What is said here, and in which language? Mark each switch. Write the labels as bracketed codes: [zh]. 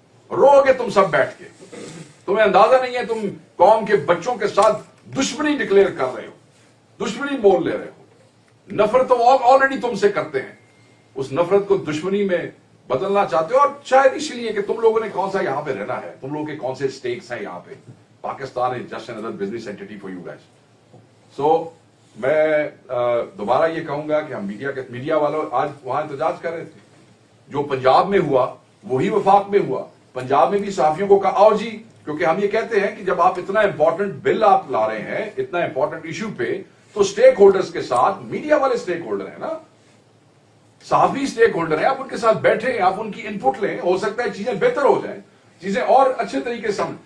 [ur] رو گے تم سب بیٹھ کے. تمہیں اندازہ نہیں ہے تم قوم کے بچوں کے ساتھ دشمنی ڈکلیئر کر رہے ہو, دشمنی بول لے رہے ہو. نفرت تو آلریڈی تم سے کرتے ہیں, اس نفرت کو دشمنی میں بدلنا چاہتے ہو. اور شاید اسی لیے کہ تم لوگوں نے کون سا یہاں پہ رہنا ہے, تم لوگوں کے کون سے سٹیکس ہیں یہاں پہ. [en] Pakistan is just another business entity for you guys. [ur] So میں دوبارہ یہ کہوں گا کہ ہم میڈیا والوں آج وہاں احتجاج کر رہے تھے. جو پنجاب میں ہوا وہی وفاق میں ہوا. پنجاب میں بھی صحافیوں کو کہا آؤ جی, کیونکہ ہم یہ کہتے ہیں کہ جب آپ اتنا امپورٹنٹ بل آپ لا رہے ہیں, اتنا امپورٹنٹ ایشو پہ, تو اسٹیک ہولڈرز کے ساتھ, میڈیا والے اسٹیک ہولڈر ہیں نا, صحافی اسٹیک ہولڈر ہیں, آپ ان کے ساتھ بیٹھیں, آپ ان کی ان پٹ لیں, ہو سکتا ہے چیزیں بہتر ہو جائیں, چیزیں اور اچھے طریقے سے.